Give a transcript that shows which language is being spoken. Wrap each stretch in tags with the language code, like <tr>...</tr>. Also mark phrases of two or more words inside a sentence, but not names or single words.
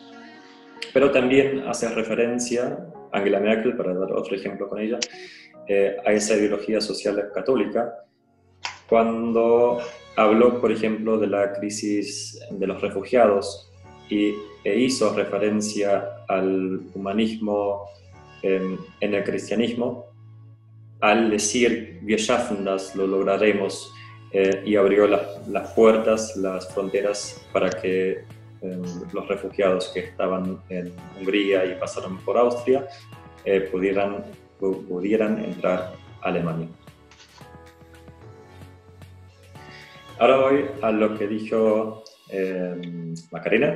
<es>Pero también hace referencia Angela Merkel, para dar otro ejemplo con ella, a esa ideología social católica, cuando habló, por ejemplo, de la crisis de los refugiados e</es> <de>hizo referencia al humanismo en el cristianismo, al decir wir schaffen das,</de> <es>lo lograremos, y abrió las puertas, las fronteras para que los refugiados que estaban en Hungría y pasaron por Austria pudieran entrar a Alemania. Ahora voy a lo que dijo Macarena.</es>